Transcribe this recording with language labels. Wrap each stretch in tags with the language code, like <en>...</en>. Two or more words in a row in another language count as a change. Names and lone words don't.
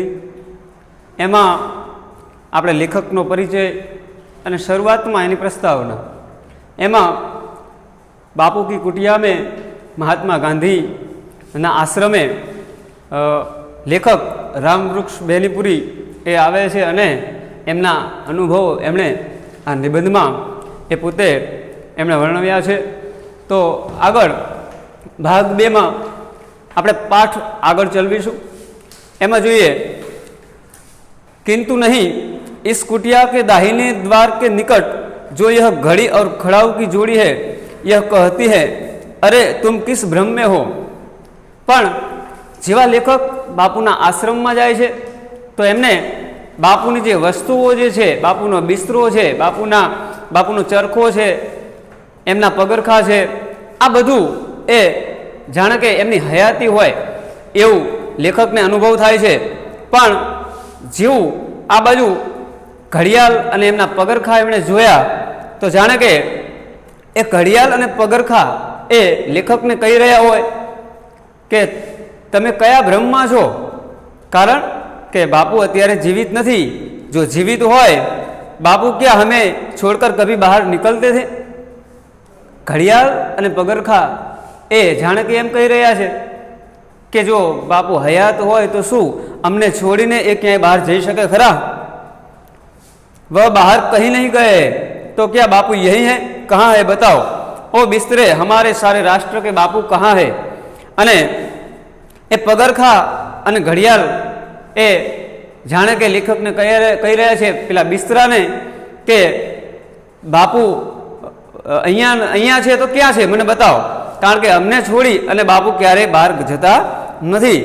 <gu>એમાં આપણે લેખકનો પરિચય અને શરૂઆતમાં એની પ્રસ્તાવના, એમાં</gu> <hi>बापू की कुटिया में</hi> <gu>મહાત્મા ગાંધીના આશ્રમે લેખક રામવૃક્ષ બેલીપુરી એ આવે છે અને એમના અનુભવો એમણે આ નિબંધમાં એ પોતે એમણે વર્ણવ્યા છે। તો આગળ ભાગ 2માં આપણે પાઠ આગળ ચલાવીશું। એમાં જોઈએ,</gu> <hi>किंतु नहीं इस कुटिया के दाहिने द्वार के निकट जो यह घड़ी और खड़ाऊ की जोड़ी है, यह कहती है, अरे तुम किस भ्रम में हो।</hi> <gu>પણ જેવા લેખક બાપૂના આશ્રમ મેં જાએ છે તો એમને બાપૂની જે વસ્તુઓં જે છે, બાપૂનો બિસ્તરો છે, બાપૂનો ચરખો છે, એમના પગરખા છે, આ બધું એ જાણે કે એમની હયાતી હોય એવું લેખકને અનુભવ થાય છે। પણ જેવું આ બાજૂ ઘડિયાળ અને એમના પગરખા એમણે જોયા તો જાણે કે એ ઘડિયાળ અને પગરખા એ લેખકને કહી રહ્યા હોય કે તમે કયા ભ્રમમાં છો, કારણ કે બાપૂ અત્યારે જીવિત નહીં। જો જીવિત હોય,</gu> <hi>बापू क्या हमें छोड़कर कभी बाहर निकलते थे।</hi> <gu>ઘડિયાળ અને પગરખા એ જાણે કે એમ કહી રહ્યા છે કિ જો બાપૂ હયાત હોય તો શું અમને છોડીને એ ક્યાંય બહાર જઈ શકે ખરા।</gu> <hi>वह बाहर कहीं नहीं गए तो क्या बापू यही है? कहाँ है बताओ। ओ बिस्तरे, हमारे सारे राष्ट्र के बापू कहाँ है?</hi> <gu>અને એ પગરખા અને ઘડિયાળ એ જાને કે લેખક ને કહી રહ્યા છે પેલા બિસ્તરા ને કે બાપૂ અહીંયા છે તો ક્યા છે મને બતાઓ, કારણ કે અમને છોડી અને બાપૂ ક્યારે બહાર જતા નહીં।</gu>